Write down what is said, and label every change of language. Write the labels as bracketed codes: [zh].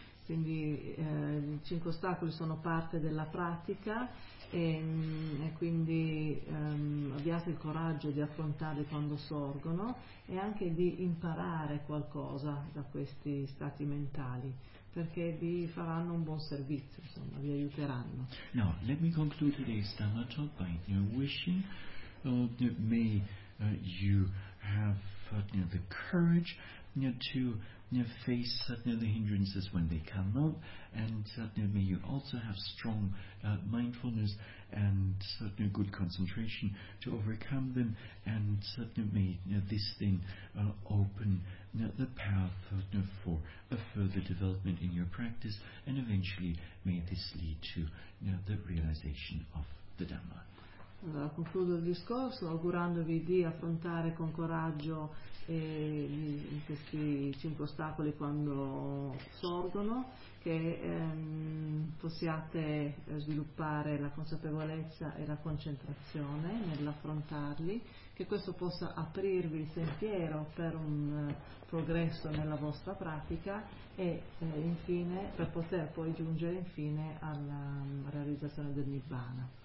[it] Quindi I cinque ostacoli sono parte della pratica, e quindi abbiate il coraggio di affrontarli quando sorgono, e anche di imparare qualcosa da questi stati mentali, perché vi faranno un buon servizio, insomma, vi aiuteranno. [en] Now, let me conclude today's Dhamma talk by wishing may you have the courage to face the hindrances when they come up, and may you also have strong mindfulness and good concentration to overcome them, and may this thing open the path for a further development in your practice, and eventually may this lead to the realization of the Dhamma. [it] Allora, concludo il discorso augurandovi di affrontare con coraggio questi cinque ostacoli quando sorgono, che possiate sviluppare la consapevolezza e la concentrazione nell'affrontarli, che questo possa aprirvi il sentiero per un progresso nella vostra pratica, e infine per poter poi giungere infine alla realizzazione del Nirvana.